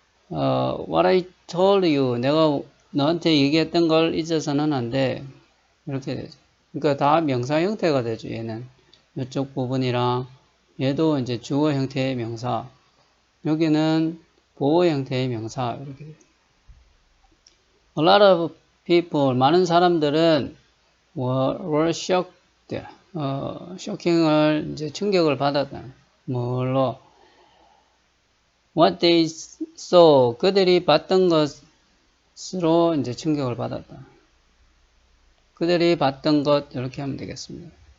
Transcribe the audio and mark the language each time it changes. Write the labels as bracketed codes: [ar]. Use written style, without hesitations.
[en] What I told you. [ko] 내가 너한테 얘기했던 걸 잊어서는 안 돼. 이렇게 되죠. 그러니까 다 명사 형태가 되죠. 얘는. 이쪽 부분이랑 얘도 이제 주어 형태의 명사. 여기는 보호 형태의 명사. 이렇게 돼요. [en] A lot of people, [ko] 많은 사람들은 [en] were shocked. [ko] 쇼킹을 이제 충격을 받았다. 뭘로? [en] What they saw, [ko] 그들이 봤던 것으로 이제 충격을 받았다. 그들이 봤던 것 이렇게 하면 되겠습니다.